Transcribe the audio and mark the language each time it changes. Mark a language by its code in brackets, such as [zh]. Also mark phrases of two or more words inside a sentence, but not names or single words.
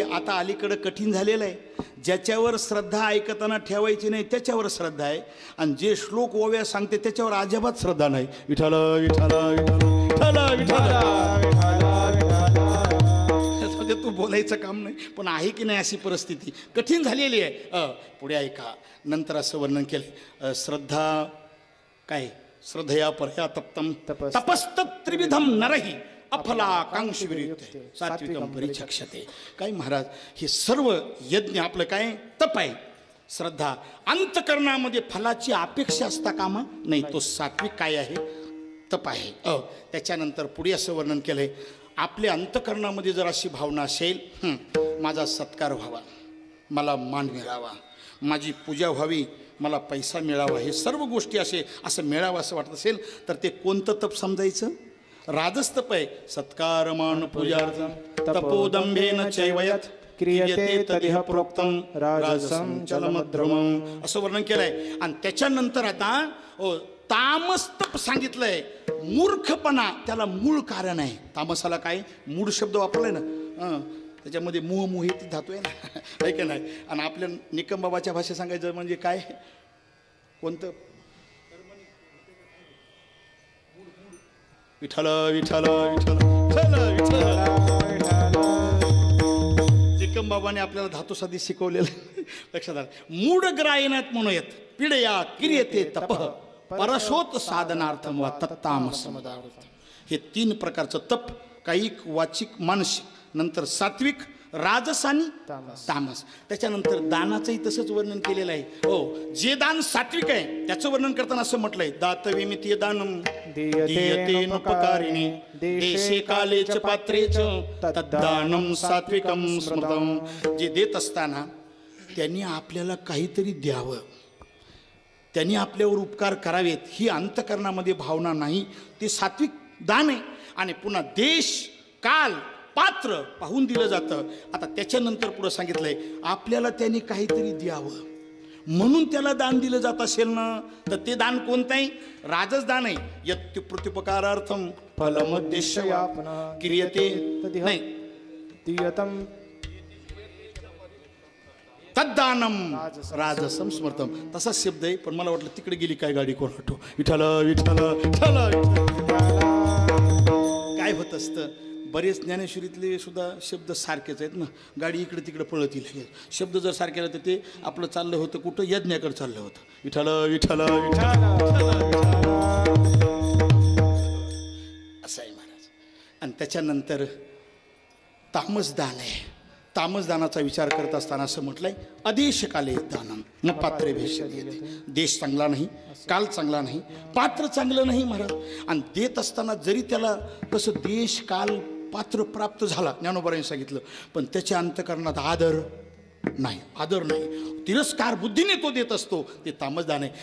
[mr] आता अलीकडं कठीण झालेलं आहे. ज्याच्यावर श्रद्धा ऐकताना ठेवायची नाही त्याच्यावर श्रद्धा आहे, आणि जे श्लोक ओव्या सांगते त्याच्यावर अजिबात श्रद्धा नाही. विठ्ठल विठ्ठल विठ्ठल विठ्ठल. तू बोलायचं काम नाही, पण आहे की नाही अशी परिस्थिती कठीण झालेली आहे. पुढे ऐका, नंतर असं वर्णन केलं. श्रद्धा काय? [sa] श्रद्धया परया तप्तम तपस्त त्रिविधम नरही अफलाकांक्षी विरुद्धते सात्विकम परिचक्षते. [mr] काय महाराज, हे सर्व यज्ञ आपलं काय तप आहे, श्रद्धा. अंतकरणामध्ये फलाची अपेक्षा असता कामा नाही. तो सात्विक काय आहे, तप आहे. त्याच्यानंतर पुढे असं वर्णन केलंय, आपल्या अंतकरणामध्ये जर अशी भावना असेल, माझा सत्कार व्हावा, मला मान मिळावा, माझी पूजा व्हावी, मला पैसा मिळावा, हे सर्व गोष्टी असं मिळावं असं वाटत असेल तर ते कोणतं तप समजायचं? राजस तप आहे. [sa] सत्कार मान पूजार्थम तपोदंभेन चैवयत क्रियते तदिह प्रोक्तम राजसं चलमद्रमं [mr] असं वर्णन केलंय. आणि त्याच्यानंतर आता तामस तप सांगितलंय. मूर्खपणा त्याला मूळ कारण आहे. तामसाला काय मूळ शब्द वापरलाय ना, त्याच्यामध्ये मोह ती धातू आहे ना, आहे का नाही. आणि आपल्या निकम बाबाच्या भाषेत सांगायचं म्हणजे काय, कोणतं विठ्ठल विठ्ठल विठ्ठल विठ्ठल. निकम बाबाने आपल्याला धातू साधी शिकवलेलं लक्षात आलं. [sa] मूढ ग्रायनात म्हणूयात पिढया किर्यते तप परशोत साधनार्थम वा तत्तामस. [mr] हे 3 प्रकारचं तप, कायिक वाचिक मानसिक, नंतर सात्विक राजस आणि तामस. त्याच्यानंतर दानाचंही तसंच वर्णन केलेलं आहे. जे दान सात्विक आहे त्याचं वर्णन करताना असं म्हटलंय, [sa] दातविमितीय दानम दीयते नोपकारिणे देशे काले च पात्रे च तद्दानम सात्विकम स्मृतम. [mr] जे देत असताना त्यांनी आपल्याला काहीतरी द्यावं, त्यांनी आपल्यावर उपकार करावेत, ही अंतकरणामध्ये भावना नाही, ते सात्विक दान आहे. आणि पुन्हा देश काल पात्र पाहून दिलं जातं. आता त्याच्यानंतर पुढं सांगितलंय, आपल्याला त्यांनी काहीतरी द्यावं म्हणून त्याला दान दिलं जात असेल ना, तर ते दान कोणतं आहे? राजस दान आहे. [sa] यत् प्रत्युपकारार्थम फलमद्देश्य क्रियते नाही दीयतम तद्दानम राजसम स्मृतम. [mr] तसाच शब्द आहे, पण मला वाटलं तिकडे गेली काय गाडी, कोण हटो. विठ्ठल विठ्ठल विठ्ठल. काय होत असतं, बरेच ज्ञानेश्वरीतले सुद्धा शब्द सारखेच आहेत ना, गाडी इकडे तिकडे पळत येईल. शब्द जर सारखे राहते ते आपलं चाललं होतं कुठं, यज्ञाकडे चाललं होतं. विठ्ठल विठ्ठल विठ्ठल असं आहे महाराज. आणि त्याच्यानंतर तामसदान आहे. तामसदानाचा विचार करत असताना असं म्हटलंय, [sa] अदेशकाले दानम न पात्रे भेष. [mr] देश चांगला नाही, काल चांगला नाही, पात्र चांगलं नाही महाराज. आणि देत असताना जरी त्याला तसं देश काल पात्र प्राप्त झाला, ज्ञानोबारांनी सांगितलं, पण त्याच्या अंतकरणात आदर नाही, तिरस्कार बुद्धीने तो देत असतो, ते तामसदान आहे.